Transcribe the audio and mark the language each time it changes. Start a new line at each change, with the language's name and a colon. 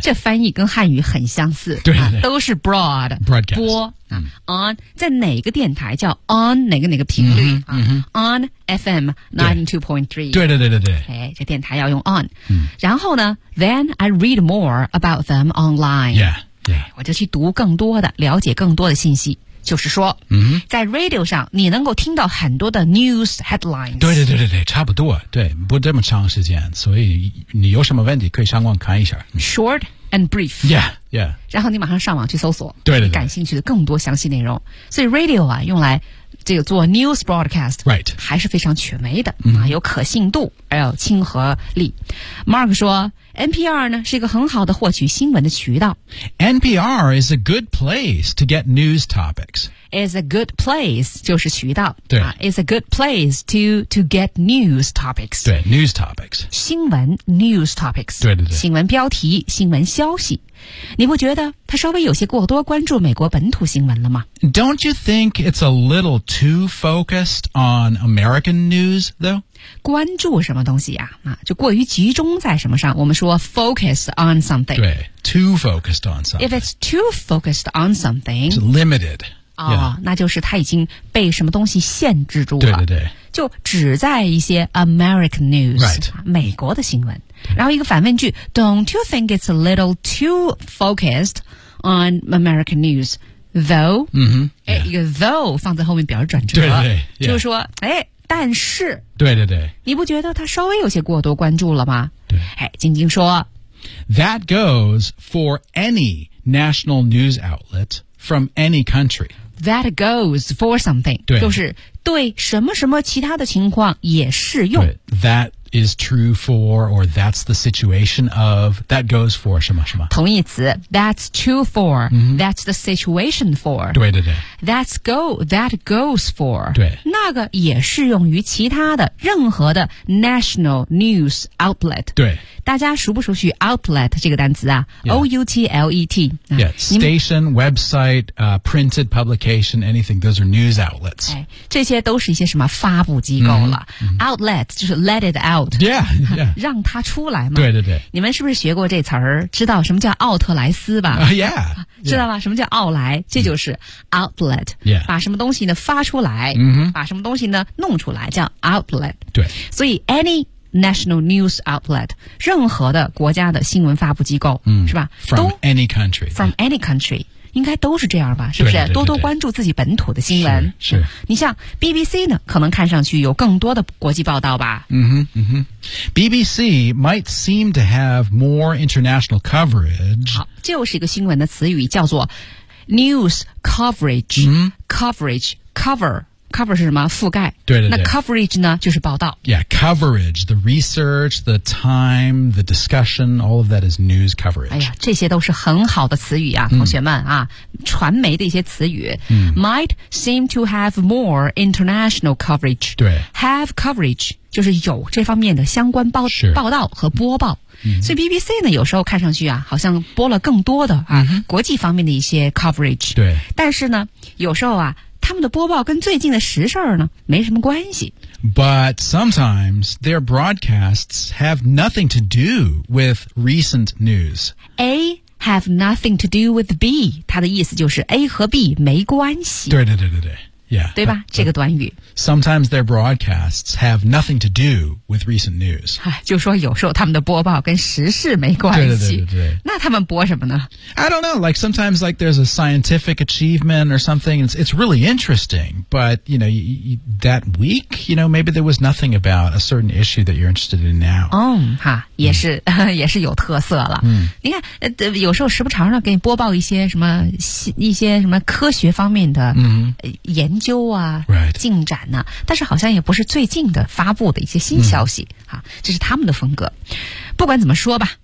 Chinese: 这翻译跟汉语很相似对、啊、都是 broad
English: broadcast
Chinese: 播、啊 mm-hmm. on 在哪个电台叫 on 哪个频率、mm-hmm.
English: 啊 mm-hmm. on FM 92.3
Chinese: 对 okay, 这电台要用 on、mm-hmm. 然后呢
English: then I read more about them online yeah
Chinese: 我就去读更多的了解更多的信息就是说、 mm-hmm. 在 radio 上你能够听到很多的
English: news headlines
Chinese: 对差不多对不这么长时间所以你有什么问题可以上网看一下
English: short and brief yeah yeah
Chinese: 然后你马上上网去搜索对你感兴趣的更多详细内容所以 radio 啊用来这个做 news broadcast
English: right
Chinese: 还是非常权威的、mm-hmm. 啊，有可信度还有亲和力 Mark 说 NPR 呢是一个很好的获取新闻的渠道
English: NPR is a good place to get news topics is a good place
Chinese: 就是渠道对、
English: 啊、is a good place to get news topics 对 news topics 新闻 news topics
Chinese: 对新闻标题新闻消息你不觉得他稍微有些过多关注美国本土新闻了吗
English: Don't you think it's a little too focused on American news, though?
Chinese: 关注什么东西呀、啊？就过于集中在什么上我们说
English: focus on something 对 too focused on something If it's too focused on something It's limited、yeah.
Chinese: 哦、那就是他已经被什么东西限制住了对就只在一些 American news、
English: right.
Chinese: 美国的新闻然后一个反问句
English: Don't you think it's a little too focused on American news though、 mm-hmm, yeah.
Chinese: 一个 though 放在后面表示转折对 yeah. 就是说哎，但是对你不觉得他稍微有些过多关注了吗对哎，晶晶说
English: That goes for any national news outlet from any country That goes for something
Chinese: 对就是对什么什么其他的情况也适用
English: That is true for, or that's the situation of, that goes for
Chinese: 什么什么。同义词
English: that's true for,、 mm-hmm. that's the situation for.
Chinese: 对。
English: That goes for.
Chinese: 对。那个也适用于其他的任何的 national news outlet. 对。大家熟不熟悉 outlet 这个单词啊 ?O-U-T-L-E-T.
English: Yeah, station, website,、printed publication, anything, those are news outlets.、
Chinese: 哎、这些都是一些什么发布机构了。
English: Mm-hmm, mm-hmm. Outlet,
Chinese: 就是
English: let it out. Yeah, yeah.
Chinese: 让它出来嘛。对。你们是不是学过这词儿知道什么叫奥特莱斯吧、
English: yeah,
Chinese: 知道吧什么叫奥莱这就是 outlet.、
English: Yeah.
Chinese: 把什么东西呢发出来、 mm-hmm. 把什么东西呢弄出来叫 outlet. 对。所以 any,
English: National news outlet,
Chinese: 任何的国家的新闻发布机构、嗯、是吧
English: ?From any country. From any country.
Chinese: 应该都是这样吧是不是多多关注自己本土的新闻。是。你像 BBC 呢可能看上去有更多的国际报道吧。
English: BBC might seem to have more international coverage.
Chinese: 好就是一个新闻的词语叫做 news coverage,、嗯、 coverage, cover. Cover 是什么？覆盖。对。那 coverage 呢？就是报道。
English: Yeah, coverage, the research, the time, the discussion, all of that is news coverage.
Chinese: 哎呀，这些都是很好的词语啊，同学们啊，传媒的一些词语。
English: Might seem to have more international coverage.
Chinese: 对。 Have coverage 就是有这方面的相关报道和播报。所以 BBC 呢，有时候看上去啊，好像播了更多的啊，国际方面的一些 coverage. 对。但是呢，有时候啊。他们的播报跟最近的时事呢没什么关系。
English: But sometimes their broadcasts have nothing to do with recent news. A have nothing to do with B.
Chinese: 它的意思就是 A 和 B 没关系。对。Yeah, 对吧 but, 这个短语。
English: Sometimes their broadcasts have nothing to do with recent news.
Chinese: 就说有时候他们的播报跟时事没关系。对。那他们播什么呢
English: I don't know, like sometimes like there's a scientific achievement or something, it's really interesting, but you know, that week, you know, maybe there was nothing about a certain issue that you're interested in now.
Chinese: 也是有特色了。你看有时候时不常的给你播报一些什么科学方面的研究啊、
English: right.
Chinese: 进展啊但是好像也不是最近的发布的一些新消息、这是他们的风格。不管怎么说吧、